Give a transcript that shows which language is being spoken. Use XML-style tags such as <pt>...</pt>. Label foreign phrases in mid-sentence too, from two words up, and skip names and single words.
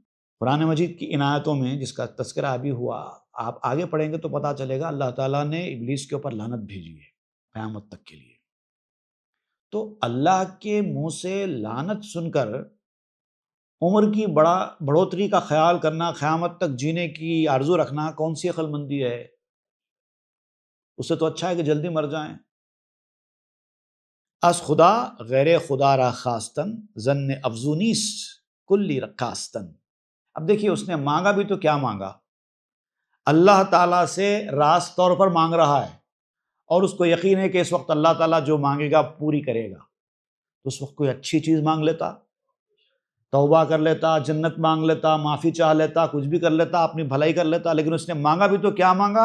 <ur>قرآن مجید کی ان آیتوں میں جس کا تذکرہ ابھی ہوا، آپ آگے پڑھیں گے تو پتہ چلے گا اللہ تعالیٰ نے ابلیس کے اوپر لعنت بھیجی ہے قیامت تک کے لیے۔ تو اللہ کے منہ سے لعنت سن کر عمر کی بڑھوتری کا خیال کرنا، قیامت تک جینے کی آرزو رکھنا کون سی عقل مندی ہے؟ اس سے تو اچھا ہے کہ جلدی مر جائیں۔</ur> <fa>از خدا غیر خدا را خواستن، ظن افزونیست کلی رکاستن۔</fa> <ur>اب دیکھیے اس نے مانگا بھی تو کیا مانگا؟ اللہ تعالیٰ سے راست طور پر مانگ رہا ہے، اور اس کو یقین ہے کہ اس وقت اللہ تعالیٰ جو مانگے گا پوری کرے گا، تو اس وقت کوئی اچھی چیز مانگ لیتا، توبہ کر لیتا، جنت مانگ لیتا، معافی چاہ لیتا، کچھ بھی کر لیتا، اپنی بھلائی کر لیتا، لیکن اس نے مانگا بھی تو کیا مانگا؟</ur>